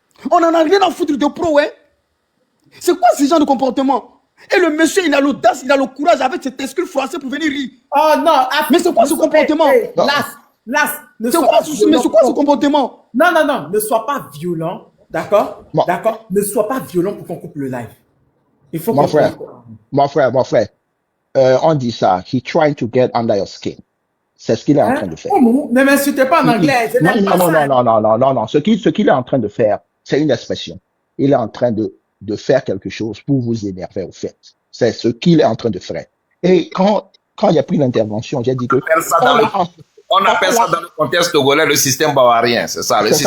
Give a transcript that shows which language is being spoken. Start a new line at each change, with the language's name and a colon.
French: On n'en a rien à foutre de pro, hein? C'est quoi ce genre de comportement? Et le monsieur, il a l'audace, il a le courage avec cet exclu français pour venir rire. Oh non, mais c'est quoi ce comportement? C'est quoi ce comportement? Non, ne sois pas violent, d'accord? D'accord? Ne sois pas violent pour qu'on coupe le live. Il faut mon frère, on dit ça,
English: he trying to get under your skin.
French: C'est ce qu'il est en train de faire. Ne m'insultez pas en anglais. Non. Ce qu'il est en train de faire, c'est une expression. Il est en train de faire quelque chose pour vous énerver, au fait. C'est ce qu'il est en train de faire. Et quand il y a pris l'intervention, j'ai dit que... On appelle ça dans le contexte togolais le système bavarien, c'est ça.